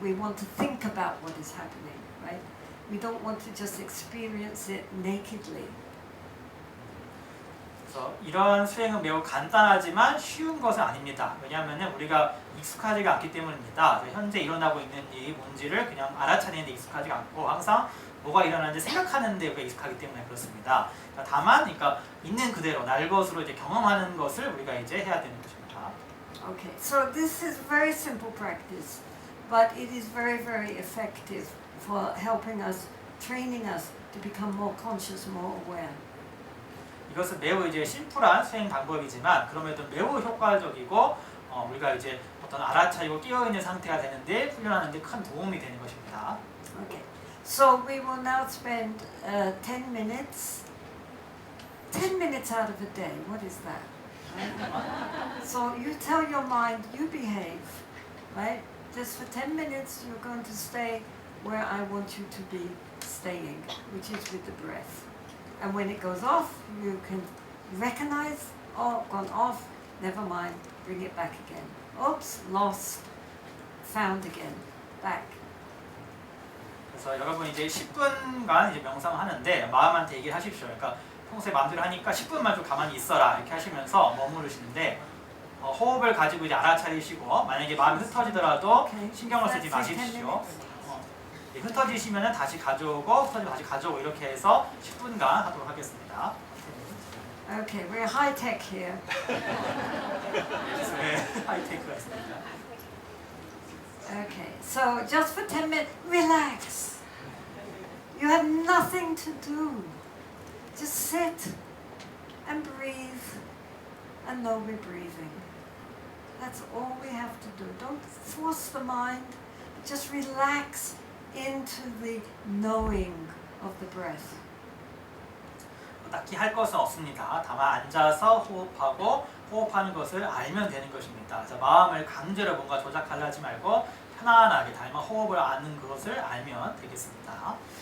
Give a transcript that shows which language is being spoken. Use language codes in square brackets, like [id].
[en] We want to think about what is happening, right? We don't want to just experience it nakedly. [ko] 그래서 이런 수행은 매우 간단하지만 쉬운 것은 아닙니다. 왜냐하면 우리가 익숙하지가 않기 때문입니다. 현재 일어나고 있는 일이 뭔지를 그냥 알아차리는 데 익숙하지가 않고 항상 뭐가 일어나는지 생각하는 데 우리가 익숙하기 때문에 그렇습니다. 다만 있는 그대로 날 것으로 이제 경험하는 것을 우리가 이제 해야 되는 것입니다. [en] Okay, so this is very simple practice, but it is very, very effective for helping us, training us to become more conscious, more aware. [ko] 이것은 매우 이제 심플한 수행 방법이지만 그럼에도 매우 효과적이고 우리가 이제 어떤 알아차리고 깨어 있는 상태가 되는데 훈련하는 데 큰 도움이 되는 것입니다. [en] Okay, so we will now spend 10 minutes. 10 minutes out of a day. What is that? Right? So you tell your mind, you behave, right? Just for 10 minutes, you're going to stay where I want you to be staying, which is with the breath. And when it goes off, you can recognize, oh, gone off, never mind, bring it back again. Oops, lost, found again, back. [ko] 그래서 여러분 이제 10분간 이제 명상하는데 마음한테 얘기를 하십시오. 그러니까 평소에 마음대로 하니까 10분만 좀 가만히 있어라 이렇게 하시면서 머무르시는데 호흡을 가지고 이제 알아차리시고 만약에 마음이 흩어지더라도 신경을 쓰지 마십시오. 흩어지시면은 다시 가져오고 흩어지면 다시 가져오고 이렇게 해서 10분간 하도록 하겠습니다. [en] Okay, we're high tech here. [ko] 네, 하이테크가 있습니다. [en] Okay, so just for 10 minutes, relax. You have nothing to do. Just sit and breathe and know we're breathing. That's all we have to do. Don't force the mind. Just relax into the knowing of the breath. [ko] 딱히 할 것은 없습니다. 다만 앉아서 호흡하고 호흡하는 것을 알면 되는 것입니다. 그래서 마음을 강제로 뭔가 조작하려 하지 말고 편안하게 다이마 호흡을 아는 것을 알면 되겠습니다.